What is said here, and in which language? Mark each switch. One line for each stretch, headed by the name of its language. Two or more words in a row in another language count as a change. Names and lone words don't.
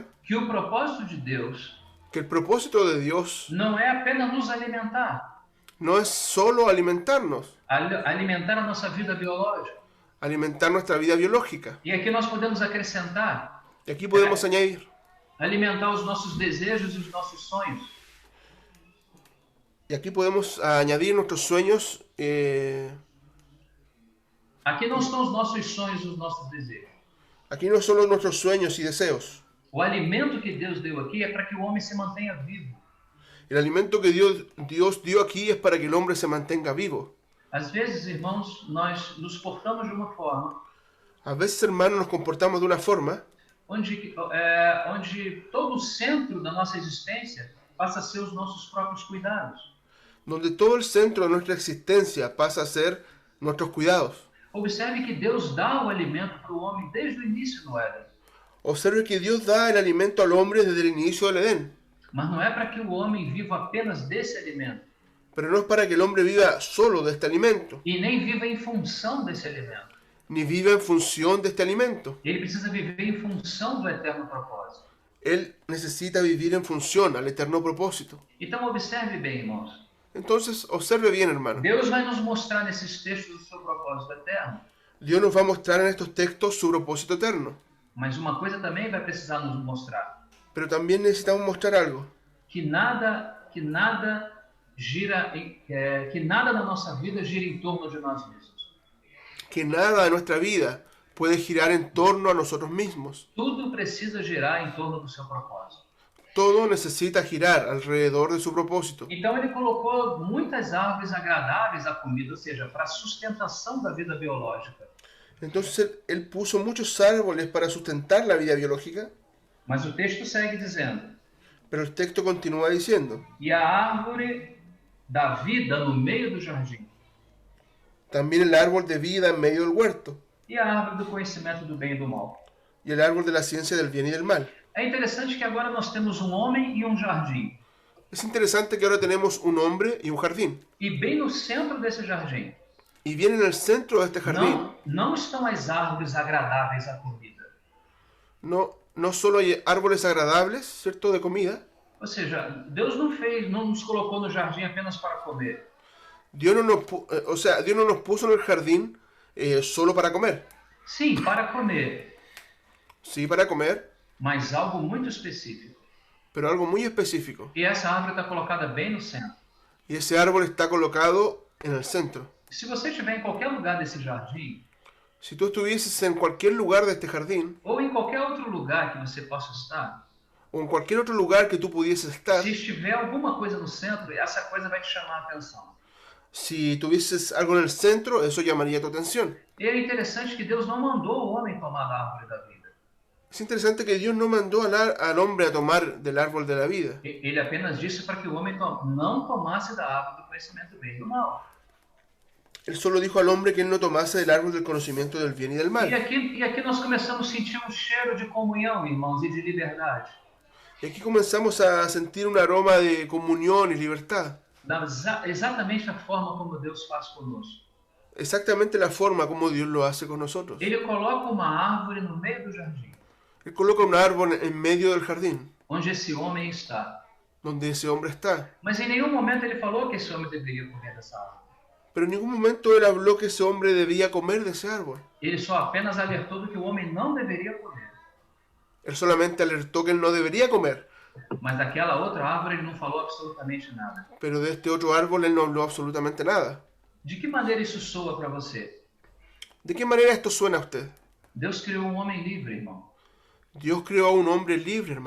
Portuguese: que o propósito de Deus
Spanish: que el propósito de Dios
Portuguese: não é apenas nos alimentar,
Spanish: no es solo alimentarnos,
Portuguese: alimentar a nossa vida biológica.
Spanish: alimentar nuestra vida biológica.
Portuguese: E aqui nós podemos acrescentar,
Spanish: Y aquí podemos añadir,
Portuguese: alimentar os nossos desejos e os nossos sonhos.
Spanish: y aquí podemos añadir nuestros sueños.
Portuguese: Aqui não estão os nossos sonhos e os nossos desejos.
Spanish: Aquí no solo nuestros sueños y deseos.
Portuguese: O alimento que Deus deu aqui é para que o homem se mantenha vivo.
Spanish: El alimento que Dios dio aquí es para que el hombre se mantenga vivo.
Portuguese: Às vezes, irmãos, nós nos portamos de uma forma
Spanish: A veces, hermanos, nos comportamos de una forma
Portuguese: onde todo o centro da nossa existência passa a ser os nossos próprios cuidados.
Spanish: donde todo el centro de nuestra existencia pasa a ser nuestros cuidados.
Portuguese: Observe que Deus dá o alimento para o homem desde o início no Éden.
Spanish: Observe que Dios da el alimento al hombre desde el inicio del Edén,
Portuguese: Mas não é para que o homem viva apenas desse alimento.
Spanish: pero no es para que el hombre viva solo de este alimento,
Portuguese: E nem viva em função desse alimento.
Spanish: ni viva en función de este alimento.
Portuguese: Ele precisa viver em função do eterno propósito.
Spanish: Él necesita vivir en función al eterno propósito.
Portuguese: Então observe bem, irmãos.
Spanish: Entonces, observe bien, hermano.
Portuguese: Deus vai nos mostrar nesses textos o seu propósito eterno.
Spanish: Dios nos va a mostrar en estos textos su propósito eterno.
Portuguese: Mas uma coisa também vai precisar nos mostrar.
Spanish: Pero también necesitamos mostrar algo.
Portuguese: Que nada na nossa vida gira em torno de nós mesmos.
Spanish: Que nada de nuestra vida puede girar en torno a nosotros mismos.
Portuguese: Tudo precisa girar em torno do seu propósito.
Spanish: Todo necesita girar alrededor de su propósito.
Portuguese: Então ele colocou muitas árvores agradáveis à comida, ou seja, para a sustentação da vida biológica.
Spanish: Entonces él puso muchos árboles para sustentar la vida biológica,
Portuguese: Mas o texto segue dizendo:
Spanish: pero el texto continúa diciendo,
Portuguese: e a árvore da vida no meio do jardim,
Spanish: también el árbol de vida en medio del huerto,
Portuguese: e a árvore do conhecimento do bem e do mal.
Spanish: y el árbol de la ciencia del bien y del mal.
Portuguese: É interessante que agora nós temos um homem e um jardim.
Spanish: Es interesante que ahora tenemos un hombre y un jardín.
Portuguese: E bem no centro desse jardim,
Spanish: Y bien en el centro de este jardín,
Portuguese: não estão as árvores agradáveis à comida.
Spanish: no solo hay árboles agradables, ¿cierto?, de comida.
Portuguese: Ou seja, Deus não nos colocou no jardim apenas para comer.
Spanish: Dios no nos puso en el jardín solo para comer.
Portuguese: Sim, para comer,
Spanish: Sí, para comer,
Portuguese: mas algo muito específico.
Spanish: pero algo muy específico.
Portuguese: E essa árvore está colocada bem no centro.
Spanish: Y ese árbol está colocado en el centro.
Portuguese: Se você estiver em qualquer lugar desse jardim,
Spanish: Si tú estuvieses en cualquier lugar de este jardín,
Portuguese: ou em qualquer outro lugar que você possa estar,
Spanish: o en cualquier otro lugar que tú pudieses estar,
Portuguese: se estiver alguma coisa no centro, essa coisa vai te chamar a atenção.
Spanish: si tuvieses algo en el centro, eso llamaría tu atención.
Portuguese: E é interessante que Deus não mandou o homem tomar da árvore da vida.
Spanish: Es interesante que Dios no mandó al hombre a tomar del árbol de la vida.
Portuguese: Ele apenas disse para que o homem não tomasse da árvore do conhecimento do bem e do mal.
Spanish: Él solo dijo al hombre que él no tomase del árbol del conocimiento del bien y del
Portuguese: E
Spanish: mal.
Portuguese: aqui nós começamos a sentir um cheiro de comunhão, irmãos, e de liberdade.
Spanish: Y aquí comenzamos a sentir un aroma de comunión y libertad.
Portuguese: Exatamente a forma como Deus faz conosco.
Spanish: Exactamente la forma como Dios lo hace con nosotros.
Portuguese: Ele coloca uma árvore no meio do jardim,
Spanish: Él coloca un árbol en medio del jardín,
Portuguese: onde esse homem está.
Spanish: donde ese hombre está.
Portuguese: Mas em nenhum momento ele falou que esse homem deveria comer dessa árvore.
Spanish: Pero en ningún momento él habló que ese hombre debía comer de ese árbol.
Portuguese: Ele só apenas alertou do que o homem não deveria comer.
Spanish: Él solamente alertó que él no debería comer.
Portuguese: Mas daquela outra árvore ele não falou absolutamente nada.
Spanish: Pero de este otro árbol él no habló absolutamente nada.
Portuguese: De que maneira isso soa para você?
Spanish: ¿De qué manera esto suena a usted?
Portuguese: Deus criou um homem livre, irmão.
Spanish: Dios creó a un hombre libre, hermano.